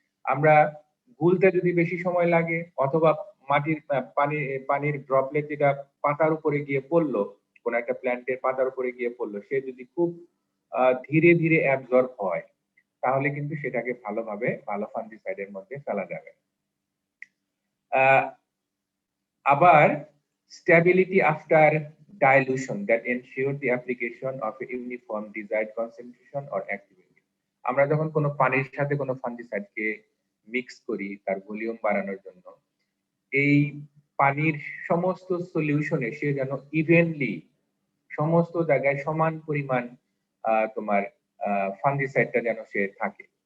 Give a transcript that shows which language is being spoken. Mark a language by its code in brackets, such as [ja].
[bn] আমরা গুলতে যদি বেশি সময় লাগে অথবা মাটির পানির ড্রপলেট যেটা পাতার উপরে গিয়ে পড়লো, কোন একটা প্ল্যান্টের পাতার উপরে গিয়ে পড়লো, সে যদি খুব ধীরে ধীরে অ্যাবজর্ব হয়, তাহলে কিন্তু সেটাকে ভালোভাবে ভালো ফাঙ্গিসাইডের মধ্যে ফেলা যাবে। [en] আবার stability after dilution that ensure the application of a uniform desired concentration or activity। [bn] আমরা যখন কোনো পানির সাথে কোনো ফাঙ্গিসাইডকে মিক্স করি তার ভলিউম বাড়ানোর জন্য, এই পানির সমস্ত সলিউশনে সে যেন ইভেনলি সমস্ত জায়গায় সমান পরিমাণ তোমার ফাঙ্গিসাইডটা যেন সে থাকে।